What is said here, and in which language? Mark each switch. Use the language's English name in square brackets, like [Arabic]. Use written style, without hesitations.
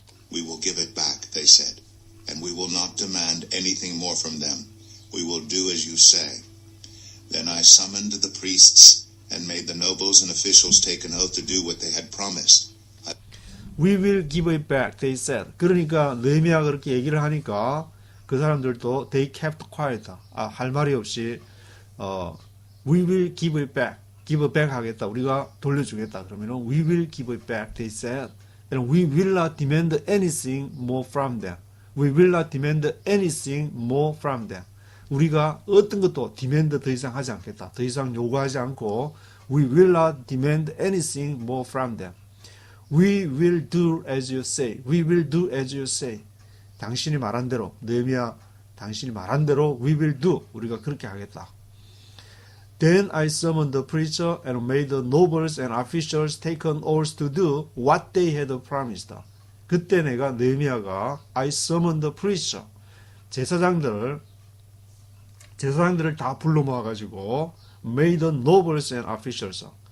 [English] We will give it back, they said, and we will not demand anything more from them. We will do as you say. Then I summoned the priests and made the nobles and officials take an oath to do what they had promised. We will give it back, they said. [Korean] 그러니까 느헤미야가 그렇게 얘기를 하니까 그 사람들도 [English] they kept quiet. [Korean] 할 말이 없이 [English] we will give it back. give back [Korean] 하겠다. 우리가 돌려주겠다. 그러면은 [English] we will give it back, they said. And we will not demand anything more from them. We will not demand anything more from them. [Korean] 우리가 어떤 것도 demand 더 이상 하지 않겠다. 더 이상 요구하지 않고 [English] we will not demand anything more from them. We will do as you say. We will do as you say. [Korean] 당신이 말한 대로 느헤미야 당신이 말한 대로 [English] we will do. [Korean] 우리가 그렇게 하겠다. [English] Then I summoned the preacher and made the nobles and officials take an oath to do what they had promised. [Korean] 그때 내가 느헤미야가 [English] I summoned the preacher [Korean] 제사장들을 다 불러 모아 가지고 [English] made the nobles and officials